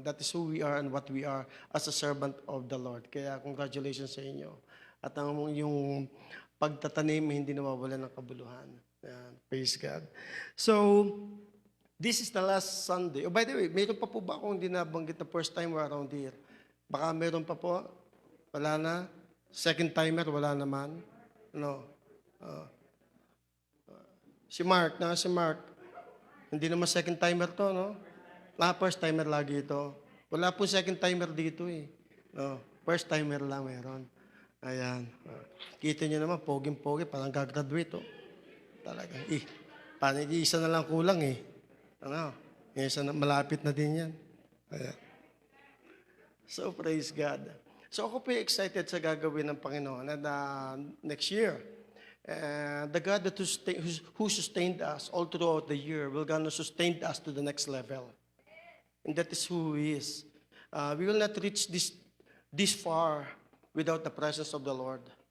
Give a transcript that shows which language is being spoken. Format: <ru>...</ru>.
<en>That is who we are and what we are as a servant of the Lord.</en> <tl>Kaya congratulations sa inyo. At ang yung pagtatanim, hindi nawawala ng kabuluhan.</tl> <en>Praise God. So, this is the last Sunday. Oh, by the way,</en> <tl>mayroon pa po ba akong hindi nabanggit na</tl> <en>first time around here?</en> <tl>Baka meron pa po. Wala na. Second timer, wala naman. No. Si Mark, si Mark. Hindi naman second timer to, no? First timer lagi ito. Wala po second timer dito eh. No, first timer lang meron. Ayan. Kita nyo naman, poging-pogi, parang gagraduate, oh. Talaga. Paano, isa na lang kulang eh. Ano? Isa na, malapit na din yan. Ayan.</tl> <en>So, praise God.</en> <tl>So, ako po excited sa gagawin ng Panginoon.</tl> <en>And next year, the God that who sustained us all throughout the year will gonna sustain us to the next level. And that is who He is. We will not reach this far without the presence of the Lord.</en>